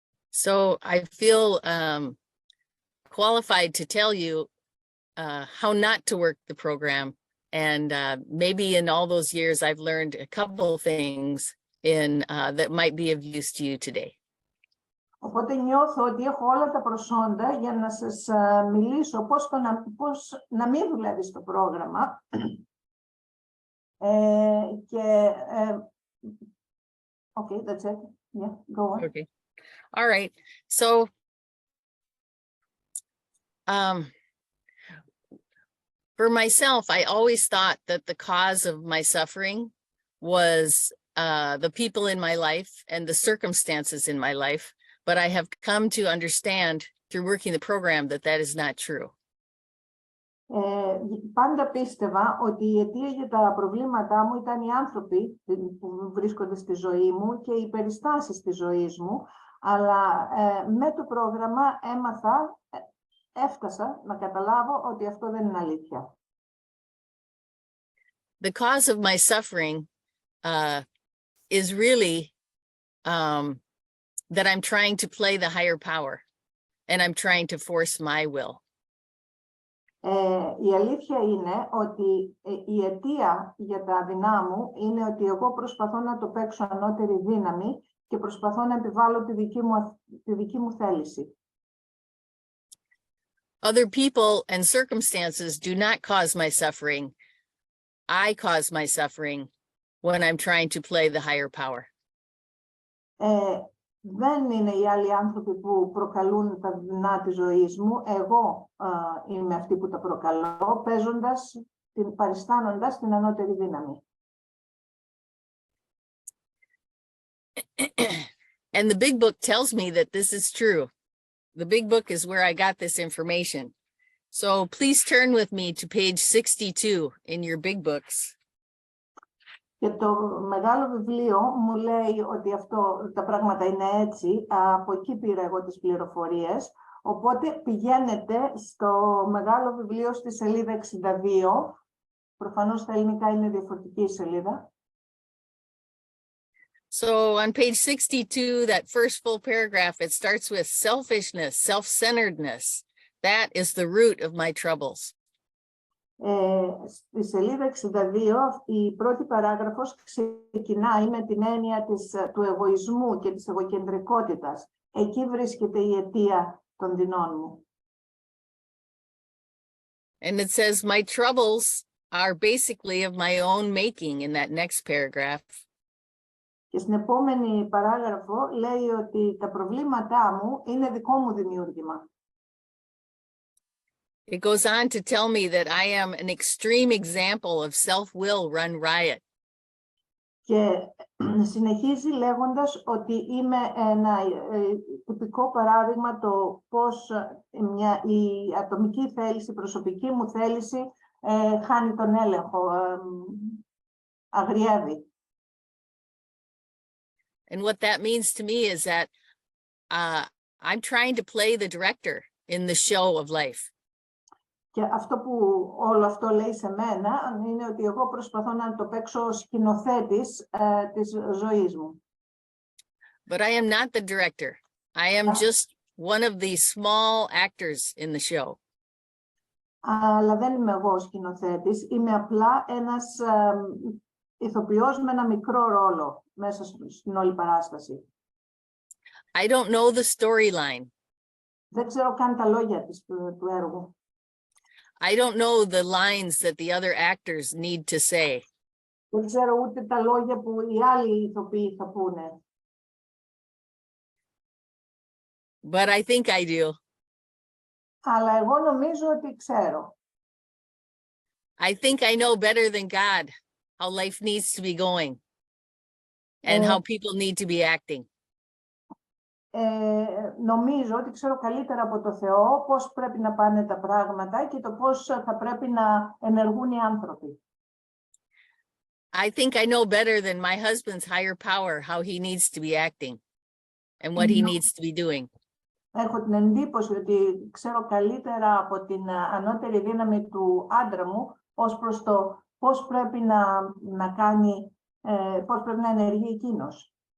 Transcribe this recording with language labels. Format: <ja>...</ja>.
<en>So I feel qualified to tell you how not to work the program, and maybe in all those years I've learned a couple things that might be of use to you today.</en> <el>Οπότε νιώθω ότι έχω όλα τα προσόντα για να σας μιλήσω πώς να μην δουλεύει το πρόγραμμα και</el> <en>okay, that's it. Yeah, go on. Okay. All right. So for myself, I always thought that the cause of my suffering was the people in my life and the circumstances in my life, but I have come to understand through working the program that that is not true.</en> <el>Πάντα πίστευα ότι η αιτία για τα προβλήματά μου ήταν οι άνθρωποι που βρίσκονται στη ζωή μου και οι περιστάσεις της ζωής μου, αλλά με το πρόγραμμα έφτασα να καταλάβω ότι αυτό δεν είναι αλήθεια.</el> <en>The cause of my suffering is really that I'm trying to play the higher power and I'm trying to force my will.</en> <el>Η αλήθεια είναι ότι η αιτία για τα δεινά μου είναι ότι εγώ προσπαθώ να το παίξω ανώτερη δύναμη και προσπαθώ να επιβάλλω τη δική μου θέληση.</el> <en>Other people and circumstances do not cause my suffering. I cause my suffering when I'm trying to play the higher power.</en> <el>Δεν είναι οι άλλοι άνθρωποι που προκαλούν τα δεινά της ζωής μου. Εγώ είμαι αυτή που τα προκαλώ, παριστάνοντας την ανώτερη δύναμη.</el> <en>And the big book tells me that this is true. The big book is where I got this information. So please turn with me to page 62 in your big books.</en> <el>Και το μεγάλο βιβλίο μου λέει ότι τα πράγματα είναι έτσι. Από εκεί πήρα εγώ τις πληροφορίες. Οπότε πηγαίνετε στο μεγάλο βιβλίο στη σελίδα 62. Προφανώς στα ελληνικά είναι διαφορετική η σελίδα.</el> <en>So on page 62, that first full paragraph, it starts with selfishness, self-centeredness. That is the root of my troubles.</en> <el>Στη σελίδα 62, η πρώτη παράγραφος ξεκινάει με την έννοια του εγωισμού και της εγωκεντρικότητας. Εκεί βρίσκεται η αιτία των δεινών μου.</el> <en>And it says, my troubles are basically of my own making in that next paragraph.</en> <el>Και στην επόμενη παράγραφο λέει ότι τα προβλήματά μου είναι δικό μου δημιούργημα.</el> <en>It goes on to tell me that I am an extreme example of self-will run riot.</en> <el>Και συνεχίζει λέγοντας ότι είμαι ένα τυπικό παράδειγμα το πώς η ατομική θέληση, η προσωπική μου θέληση χάνει τον έλεγχο, αγριεύει.</el> <en>And what that means to me is that I'm trying to play the director in the show of life.</en> <el>Και αυτό που όλο αυτό λέει σε μένα είναι ότι εγώ προσπαθώ να το παίξω ως σκηνοθέτης της ζωής μου.</el> <en>But I am not the director. I am just one of the small actors in the show.</en> <el>Αλλά δεν είμαι εγώ ο σκηνοθέτης. Είμαι απλά ένας ηθοποιός με ένα μικρό ρόλο μέσα στην όλη παράσταση.</el> <en>I don't know the storyline.</en> <el>Δεν ξέρω καν τα λόγια του έργου.</el> <en>I don't know the lines that the other actors need to say.</en> <el>Δεν ξέρω ούτε τα λόγια που οι άλλοι ηθοποιοί θα πούνε.</el> <en>But I think I do.</en> <el>Αλλά εγώ νομίζω ότι ξέρω.</el> <en>I think I know better than God how life needs to be going and how people need to be acting.</en> <el>Νομίζω ότι ξέρω καλύτερα από το Θεό πώς πρέπει να πάνε τα πράγματα και το πώς θα πρέπει να ενεργούν οι άνθρωποι.</el> <en>I think I know better than my husband's higher power how he needs to be acting and what he needs to be doing.</en> <el>Έχω την εντύπωση ότι ξέρω καλύτερα από την ανώτερη δύναμη του άντρα μου ως προς το πώς πρέπει να κάνει, πώς πρέπει να ενεργεί εκείνος.</el>